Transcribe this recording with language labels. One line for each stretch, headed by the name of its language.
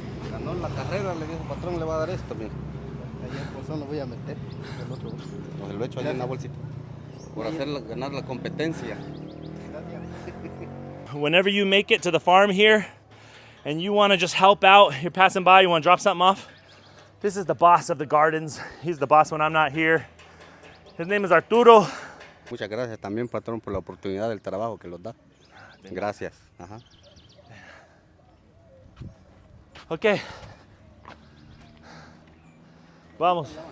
Spanish: Ganó la carrera, le dijo patrón, le va a dar esto, mira. Ahí en bolsón lo voy a meter. El otro bolso. Pues lo echo ahí en la bolsita. Por ganar la competencia.
English: Whenever you make it to the farm here and you want to just help out, you're passing by, you want to drop something off, this is the boss of the gardens. He's the boss when I'm not here. His name is Arturo.
Spanish: Muchas gracias también, patrón, por la oportunidad del trabajo que los da. Gracias. Ajá. Ok. Vamos.